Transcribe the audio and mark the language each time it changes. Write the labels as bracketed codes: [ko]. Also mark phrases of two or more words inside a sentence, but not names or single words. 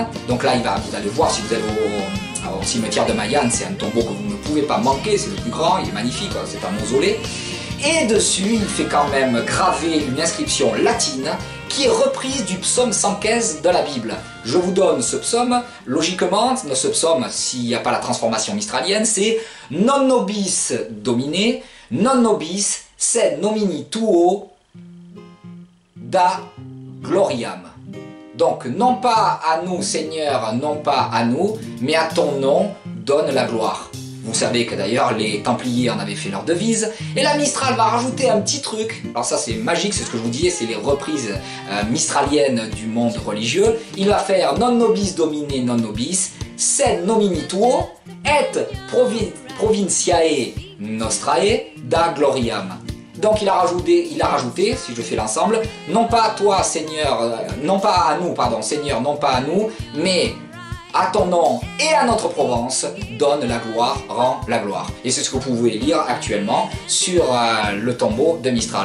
[fr] Donc là, vous allez voir si vous allez au cimetière de Mayenne, c'est un tombeau que vous ne pouvez pas manquer, c'est le plus grand, il est magnifique, c'est un mausolée. Et dessus, il fait quand même graver une inscription latine qui est reprise du psaume 115 de la Bible. Je vous donne ce psaume, logiquement, ce psaume, s'il n'y a pas la transformation mistralienne, c'est « [la] Non nobis domine, non nobis sed nomini tuo da gloriam ». [fr] Donc, non pas à nous, Seigneur, non pas à nous, mais à ton nom donne la gloire. Vous savez que d'ailleurs les Templiers en avaient fait leur devise. Et la Mistral va rajouter un petit truc. Alors ça c'est magique, c'est ce que je vous disais, c'est les reprises mistraliennes du monde religieux. Il va faire [la] non nobis domine non nobis, sed nomini tuo et provinciae nostrae da gloriam. [fr] Donc il a rajouté, si je fais l'ensemble, non pas à toi Seigneur, non pas à nous, pardon, Seigneur, non pas à nous, mais à ton nom et à notre Provence, donne la gloire, rend la gloire. Et c'est ce que vous pouvez lire actuellement sur le tombeau de Mistral.